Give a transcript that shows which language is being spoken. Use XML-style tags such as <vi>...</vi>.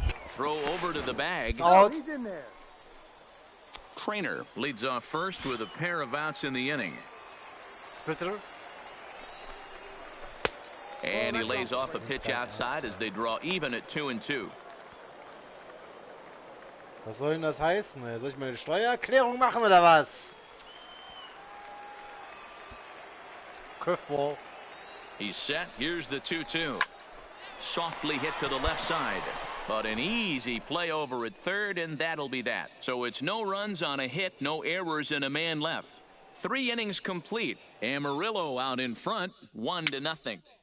<en>Throw over to the bag. Out. He's in there. Trainer leads off first with a pair of outs in the inning. Splitter. And he lays off a pitch outside as they draw even at 2-2.</en> <de>Was soll denn das heißen? Soll ich meine Steuererklärung machen oder was?</de> <en>Curveball. He's set. Here's the 2-2. Softly hit to the left side. But an easy play over at third, and that'll be that. So it's no runs on a hit, no errors, and a man left. 3 innings complete. Amarillo out in front, 1-0.</en>